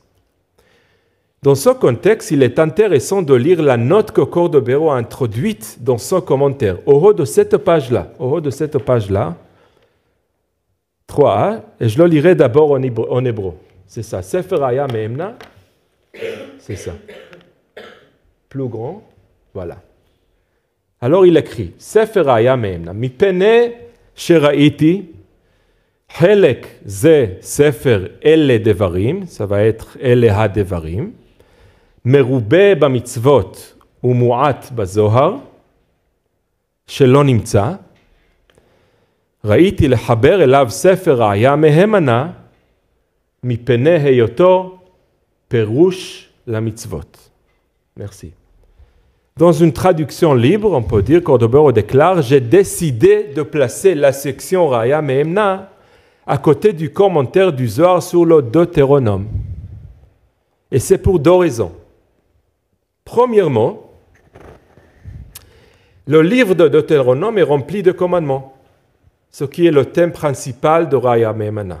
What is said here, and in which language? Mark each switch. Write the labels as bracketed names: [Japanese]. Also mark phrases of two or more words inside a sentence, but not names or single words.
[French] Dans ce contexte, il est intéressant de lire la note que Cordovero a introduite dans son commentaire, au haut de cette page-là, 3a, et je le lirai d'abord en hébreu. C'est ça, Sefer Raya Me'emna, c'est ça. Plus grand, voilà. Alors il écrit, [Hebrew] ספר רעיא מהימנא, מפני שראיתי, חלק זה ספר אלה דברים, [French] ça va être [Hebrew] אלה הדברים, מרובה במצוות ומועט בזוהר, שלא נמצא, ראיתי לחבר אליו ספר ראיה מהימנה, מפני היותו פירוש למצוות. [French] Merci. Dans une traduction libre, on peut dire, Cordovero déclare, j'ai décidé de placer la section Raya Me'emna à côté du commentaire du Zohar sur le Deutéronome. Et c'est pour deux raisons. Premièrement, le livre de Deutéronome est rempli de commandements, ce qui est le thème principal de Raya Me'emna.